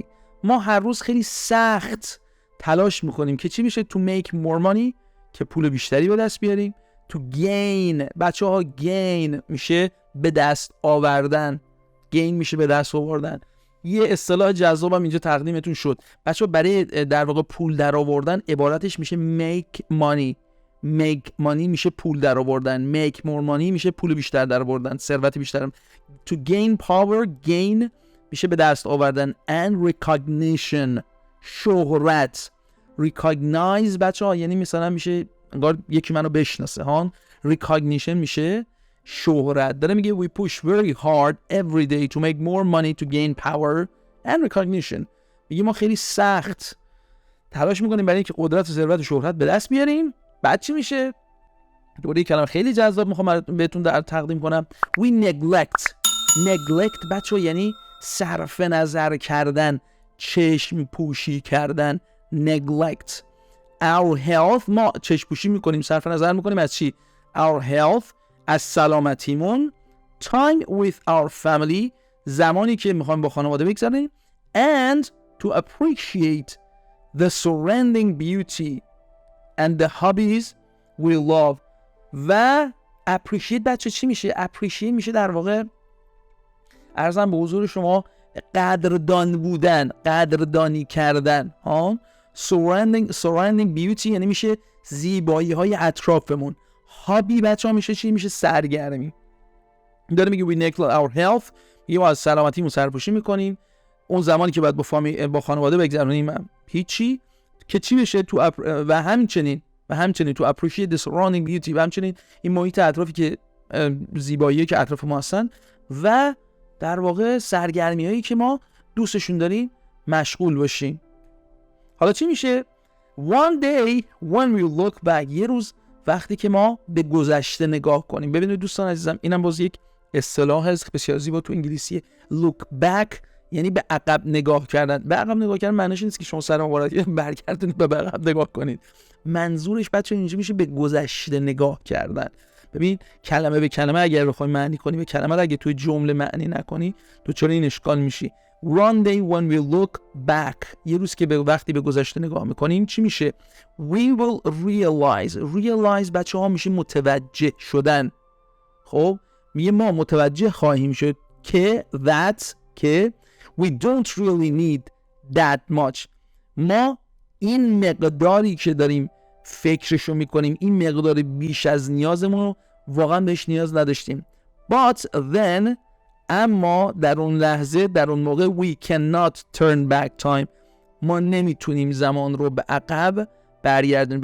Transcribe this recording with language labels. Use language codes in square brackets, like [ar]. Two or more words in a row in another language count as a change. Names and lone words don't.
[fa] ما هر روز خیلی سخت تلاش میکنیم که چی میشه؟ [en] To make more money، [fa] که پول بیشتری به دست بیاریم. [en] To gain، [fa] بچه ها gain میشه به دست آوردن، gain میشه به دست آوردن. یه اصطلاح جذابم اینجا تقدیمتون شد بچه ها، برای در واقع پول در آوردن عبارتش میشه [en] make money. make money [fa] میشه پول در آوردن، [en] make more money [fa] میشه پول بیشتر در آوردن، ثروت بیشتر. [en] To gain power، [fa] gain میشه به دست آوردن، [en] and recognition شهرت. [fa] recognize بچه ها یعنی مثلا میشه انگار یکی منو بشناسه ها. [en] recognition [fa] میشه شهرت. داره میگه [en] we push very hard every day to make more money to gain power and recognition. [fa] میگه ما خیلی سخت تلاش میکنیم برای اینکه قدرت و ثروت و شهرت به دست بیاریم. بعد چی میشه؟ دوباره کلمه خیلی جذاب میخوام بهتون در تقدیم کنم. [en] we neglect [fa] بچه یعنی صرف نظر کردن، چشم پوشی کردن. [en] neglect our health، [fa] ما چشم پوشی میکنیم، صرف نظر میکنیم از چی؟ [en] our health، [fa] از سلامتیمون. [en] time with our family، [fa] زمانی که میخوایم با خانواده بگذرونیم. [en] and to appreciate the surrounding beauty and the hobbies we love. [fa] و appreciate بچه چی میشه؟ appreciate میشه در واقع عرضم به حضور شما قدردان بودن، قدردانی کردن ها. [en] surrounding beauty [fa] یعنی میشه زیبایی های اطرافمون. هابی بچه ها میشه چی؟ میشه سرگرمی. داره میگه [en] we neglect our health، [fa] میگه ما از سلامتیمون سرپوشی میکنیم. اون زمانی که باید با خانواده بگذرونیم هیچی، که چی بشه؟ و همچنین [en] to appreciate the surrounding beauty، [fa] و همچنین این محیط اطرافی که زیبایی که اطراف ما هستن، و در واقع سرگرمی هایی که ما دوستشون داریم مشغول باشیم. حالا چی میشه؟ [en] one day when we look back، [fa] یه روز وقتی که ما به گذشته نگاه کنیم. ببینید دوستان عزیزم، اینم باز یک اصطلاح بسیار زیبا تو انگلیسی. [en] look back [fa] یعنی به عقب نگاه کردن. به عقب نگاه کردن معنیش نیست که شما سر مبارک برگردونید به عقب نگاه کنید. منظورش بچه اینجا میشه به گذشته نگاه کردن. ببین کلمه به کلمه اگر بخوای معنی کنی، به کلمه رو اگه توی جمله معنی نکنی دچار این اشکال میشی. [en] One day when we look back، [fa] یه روز که وقتی به گذشته نگاه میکنیم چی میشه؟ [en] We will realize [fa] بچه ها میشه متوجه شدن. خب میگه ما متوجه خواهیم شد که که [en] we don't really need that much، [fa] ما این مقداری که داریم فکرشو میکنیم، این مقدار بیش از نیازمون رو واقعا بهش نیاز نداشتیم. [en] But then، [fa] اما در اون لحظه، در اون موقع [en] we cannot turn back time، [fa] ما نمیتونیم زمان رو به عقب برگردونیم.